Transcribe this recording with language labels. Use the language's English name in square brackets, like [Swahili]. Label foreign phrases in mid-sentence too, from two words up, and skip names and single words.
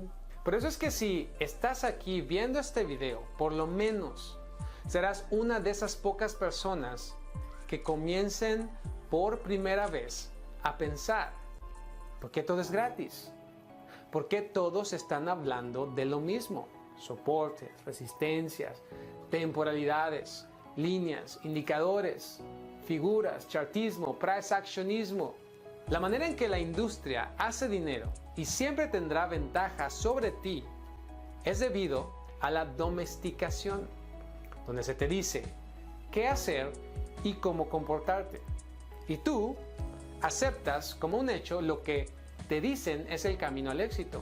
[Spanish] Por eso es que si estás aquí viendo este video, por lo menos serás una de esas pocas personas que comiencen por primera vez a pensar: ¿por qué todo es gratis? ¿Por qué todos están hablando de lo mismo? Soportes, resistencias, temporalidades, líneas, indicadores, figuras, chartismo, price actionismo. La manera en que la industria hace dinero y siempre tendrá ventaja sobre ti es debido a la domesticación, donde se te dice qué hacer y cómo comportarte. Y tú aceptas como un hecho lo que te dicen es el camino al éxito.